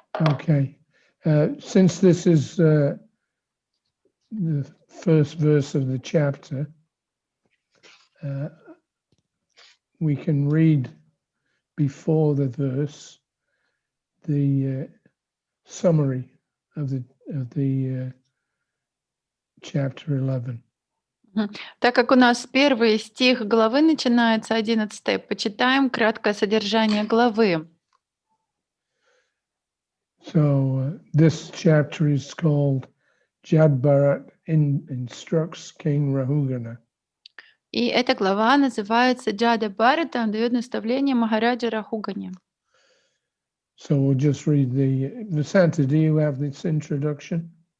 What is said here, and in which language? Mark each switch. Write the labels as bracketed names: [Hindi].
[English] Okay, since this is the first verse of the chapter, we can read before the verse the summary of the chapter 11. [Russian] Так как у нас первый стих главы начинается 11, почитаем краткое содержание главы. [English] So this chapter is called Jad Bharat instructs King Rahugana. [Russian] И эта глава называется Джада Бхарата, он дает наставление Махараджа Рахугане. [English] So we'll just read Visanta, do you have this introduction?